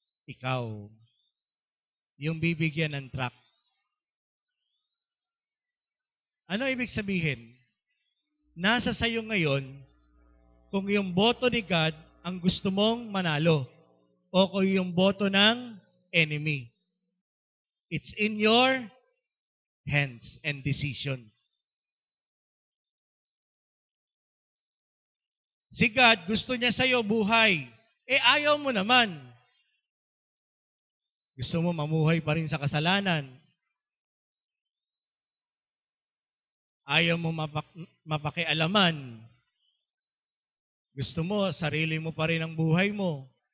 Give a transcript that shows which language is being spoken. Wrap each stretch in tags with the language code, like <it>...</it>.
<tl>Ikaw. Yung bibigyan ng track. Ano ibig sabihin? Nasa sayo ngayon kung yung boto ni God ang gusto mong manalo o kung yung boto ng enemy.</tl> <en>It's in your hands and decision.</en> <tl>Si God, gusto niya sa'yo buhay. Ayaw mo naman. Gusto mo mamuhay pa rin sa kasalanan. Ayaw mo mapakialaman. Gusto mo, sarili mo pa rin ang buhay mo.</tl>